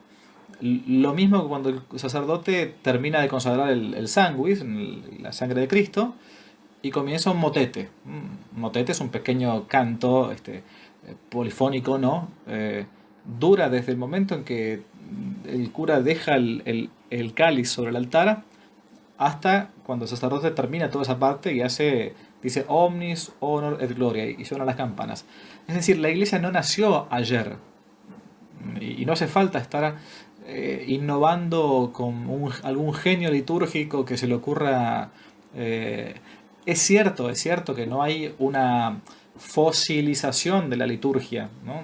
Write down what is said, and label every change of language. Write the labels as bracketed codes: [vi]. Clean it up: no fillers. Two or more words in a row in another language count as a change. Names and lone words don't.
[es] Lo mismo que cuando el sacerdote termina de consagrar el sanguis, la sangre de Cristo, y comienza un motete. Un motete es un pequeño canto polifónico, ¿no? dura desde el momento en que el cura deja el cáliz sobre el altar hasta cuando el sacerdote termina toda esa parte y dice [la] omnis honor et gloria [es] y suenan las campanas. Es decir, la iglesia no nació ayer y no hace falta estar innovando con algún genio litúrgico que se le ocurra. Es cierto que no hay una fosilización de la liturgia, ¿no?